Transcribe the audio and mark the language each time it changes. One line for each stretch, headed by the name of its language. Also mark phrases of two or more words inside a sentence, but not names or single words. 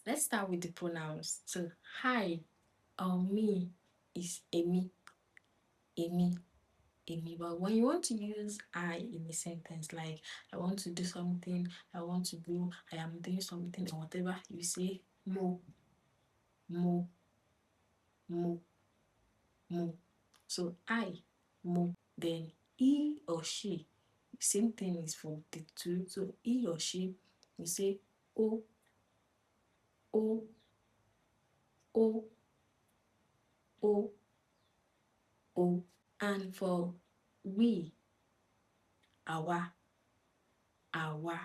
English: Let's start with the pronouns. So hi or me is
Yoruba: Emi, Emi, Emi.
English: But when you want to use I in a sentence, like I want to do something, I want to go, I am doing something or whatever, you say
Yoruba: mo, mo, mo, mo.
English: So I, mo. Then he or she, same thing is for the two. So he or she, you say
Yoruba: o, o, o, o, o.
English: And for we,
Yoruba: awa, awa.